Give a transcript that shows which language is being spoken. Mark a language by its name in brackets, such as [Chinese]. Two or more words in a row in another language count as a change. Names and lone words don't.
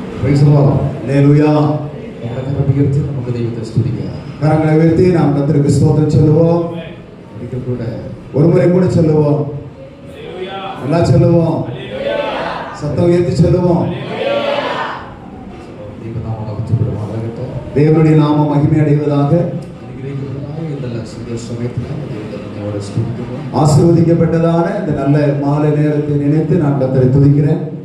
[English] Praise the Lord. Hallelujah. [Malayalam] നമുക്ക് ദൈവത്തെ സ്തുതിക്കാം. [Tamil] கரங்களை உயர்த்தி நாம் கர்த்தருக்கு ஸ்தோத்திரம் சொல்லுவோம். [Malayalam] ഒരിക്കൽ കൂടെ [Tamil] ஒரு முறை கூட சொல்லுவோம். எல்லாம் சொல்லுவோம். சத்தம் உயர்த்தி சொல்லுவோம். தேவனுடைய நாமம் மகிமை அடைவதாக. ஆசீர்வதிக்கப்பட்டதான இந்த நல்ல மாலை நேரத்தை நினைத்து நான் கர்த்தரை துதிக்கிறேன்.